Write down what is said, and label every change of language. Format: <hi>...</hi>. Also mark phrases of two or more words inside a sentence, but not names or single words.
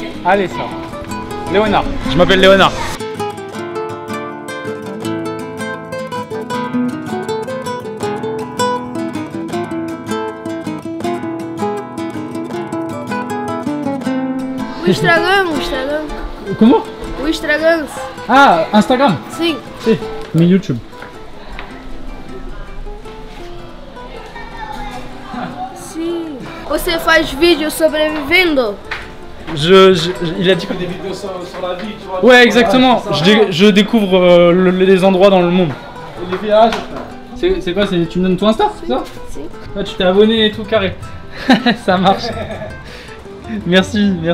<fr>Allez, ça va. Léonard. Je m'appelle Léonard.</fr> <pt>O Instagram.</pt> <fr>Comment?</fr> <pt>O Instagram.</pt> <fr>Ah, Instagram.</fr> <pt>Sim.</pt> <fr>Si, mais YouTube.</fr> <pt>Sim. Você faz vídeo sobrevivendo?</pt> <fr>Il a dit quoi? Des vidéos sur la vie, tu vois. Ouais, exactement. Je découvre les endroits dans le monde. Et les villages. C'est quoi? Tu me donnes ton Insta? C'est ça?</fr> <pt>Sim.</pt> <fr>Ouais, tu t'es abonné et tout carré. Ça marche. Merci.</fr>